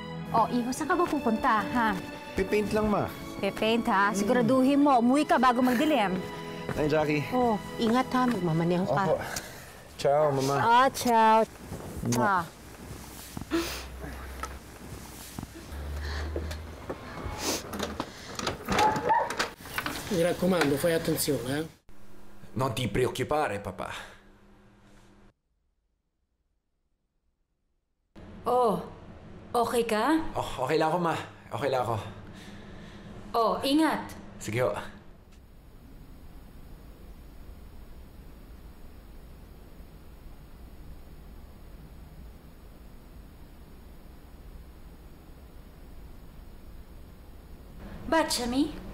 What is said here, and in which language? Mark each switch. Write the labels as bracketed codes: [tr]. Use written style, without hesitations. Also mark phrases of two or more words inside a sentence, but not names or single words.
[tl] Oh, Iho, saan ka ba pupunta, ha? Pipaint lang, ma. Pipaint, ha? Siguraduhin mo, umuwi ka bago magdilim. Ay, Jackie. Oh, ingat ha. Magmamaneho ka. Opo. [it] Ciao, mama. Ah, ciao. Ah. Mi raccomando, fai attenzione, eh? Non ti preoccupare, papà. [tl] Oh, okay ka? Oh, okay lang ako, ma. Okay lang ako. Oh, ingat. Sige ho. [it] Baciami.